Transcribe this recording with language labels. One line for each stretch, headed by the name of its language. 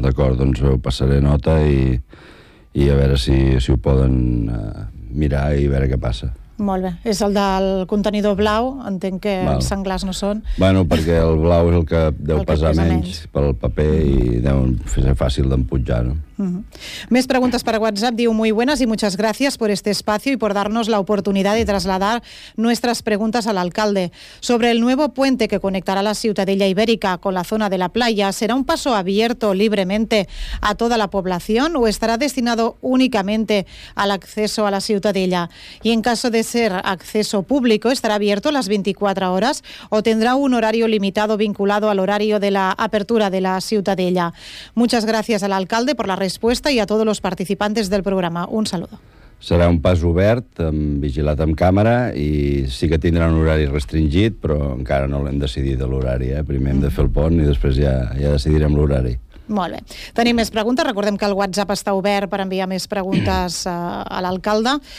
Catalan: D'acord, doncs ho passaré nota i a veure si ho poden mirar i veure què passa. Molt bé. És el del contenidor blau, entenc que els senglars no són. Bueno, perquè el blau és el que deu pesar menys pel paper i deu ser fàcil d'empujar, no? Més preguntes per WhatsApp.
Spanish: Diu, muy buenas y muchas gracias por este espacio y por darnos la oportunidad de trasladar nuestras preguntas al alcalde. Sobre el nuevo puente que conectará la Ciutadella Ibérica con la zona de la playa, ¿será un paso abierto libremente a toda la población o estará destinado únicamente al acceso a la Ciutadella? Y en caso de ser acceso público, ¿estará abierto las 24 horas o tendrá un horario limitado vinculado al horario de la apertura de la Ciutadella? Muchas gracias al alcalde por la
Catalan: resposta i a tots els participants del programa.
Spanish: Un saludo.
Catalan: Serà un pas obert, vigilat amb càmera, i sí que tindrà un horari restringit, però encara no l'hem decidit de l'horari. Primer hem de fer el pont i després ja decidirem l'horari. Molt bé. Tenim més preguntes. Recordem que el WhatsApp està obert per enviar més preguntes a l'alcalde.